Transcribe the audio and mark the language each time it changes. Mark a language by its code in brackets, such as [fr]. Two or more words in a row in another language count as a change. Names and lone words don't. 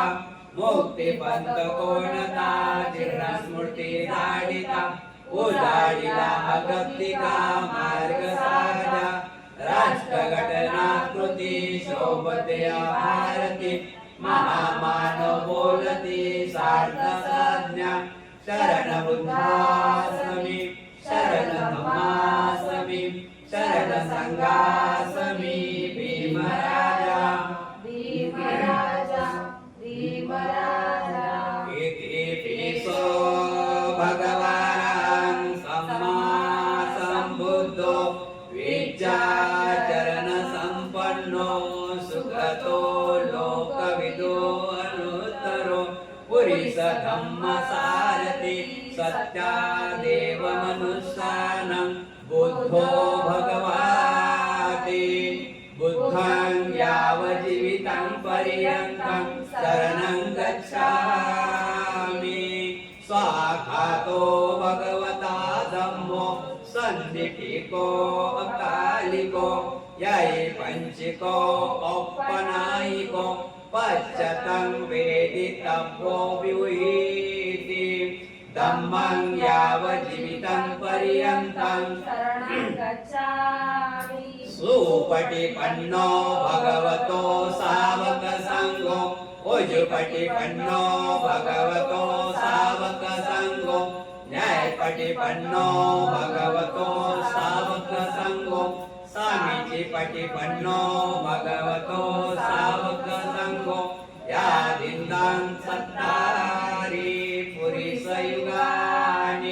[mr] मुक्तिपंथ कोणता जीर्णस्मृती धाडिता उजाडिला अगतिका मार्ग साजा राष्ट्रघटनाकृती शोभते भारती महामानव बोलती सार्थ साज्ञा शरण बुद्धासमी शरण धम्मासमी शरण संघासमी भीमराजा भीमराजा भीमराजा [pi] इतिपिसो भगवान् सम्मा सम्बुद्धो विद्याचरण सम्पन्नो सुखतो लोकविदो अनुत्तरो पुरीश धम्म सारथि सत्यादेव मनुष्यानं बुद्धो भगवाति बुद्धं यावज्जीवितं पर्यन्तं शरणं गच्छामि स्वाखातो भगवता धम्मो सन्निधिको अकालिको ययि पञ्चिको औपनायिको पश्चतं वेदितव्यो विविधि धम्मं यावज्जीवितं पर्यन्तं शरणं गच्छामि सुपटिपन्नो भगवतो सावक संघो उजुपटिपन्नो भगवतो सावक संघो न्यायपटिपन्नो भगवतो सावक संघो सामीचिपटिपन्नो भगवतो सावक संघो यादिन्दं सत्तारि पुरीसयुगानि